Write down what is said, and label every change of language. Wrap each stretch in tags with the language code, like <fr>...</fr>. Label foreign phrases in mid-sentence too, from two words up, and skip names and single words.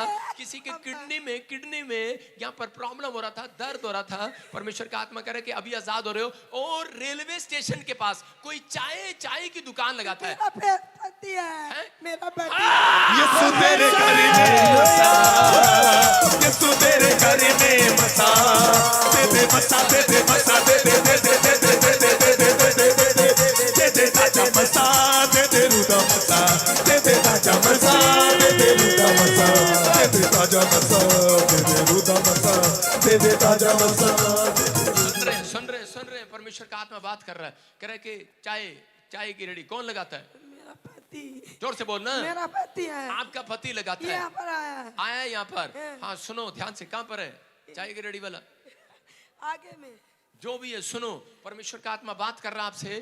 <hi>किसी के किडनी में यहाँ पर प्रॉब्लम हो रहा था, दर्द हो रहा था। परमेश्वर का आत्मा कह रहा है कि अभी आजाद हो रहे हो। और रेलवे स्टेशन के पास कोई चाय की दुकान लगाता है। मेरा पति है, मेरा पति। यीशु तेरे घर में बसा, यीशु तेरे घर में बसा, दे बसा, दे बसा, दे ताजा बसा, दे रुदा बसा, दे ताजा बसा, दे रुदा बसा, दे ताजा बसा, दे रुदा बसा, दे ताजा बसा। सुन रहे परमेश्वर का आत्मा बात कर रहा है, कह रहा है कि चाय की रेडी कौन लगाता है? मेरा पति। जोर से बोलना। मेरा पति है। आपका पति लगाता है? यहाँ पर आया है यहाँ पर। हाँ सुनो ध्यान से, कहाँ पर है चाय की रेडी वाला? आगे में। जो भी है सुनो, परमेश्वर का आत्मा बात कर रहा है आपसे।</hi>